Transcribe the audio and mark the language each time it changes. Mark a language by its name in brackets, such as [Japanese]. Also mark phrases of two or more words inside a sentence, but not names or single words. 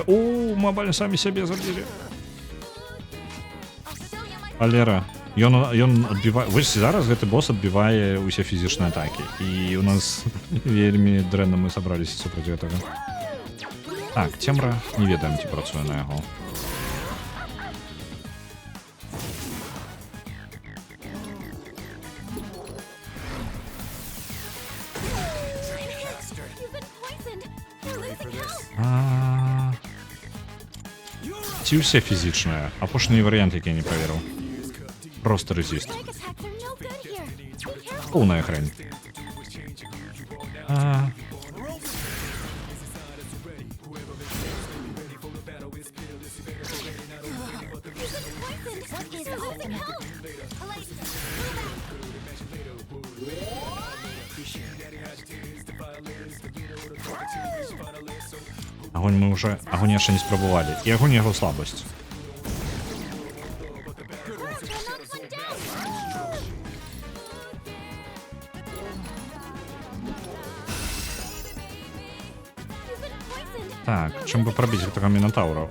[Belarusian] О, мабаль самі сябе забілі. Халера. Ён адбівае... Вось зараз гэты босс адбівае ўсе фізічныя атакі. І у нас вельмі дрэнна мы сабраліся супраць гэтага. Так, цемра. Не ведаем, ці працуе на яго. [English] You've been poisoned. You're losing health. [Belarusian] Ці ўсе фізічныя? Апошні варыянт, які я не праверыў. [Russian] Просто резіст. [English] Strike attacks are no good here. Be careful. [Belarusian] Поўная хрень. [English] Poisoned. He's losing health. Elise, [Belarusian] Агонь мы уже... Агонь яшчэ не спрабавалі. І агонь яго слабасць. Так, чым бы прабіць гэтага мінатаўра?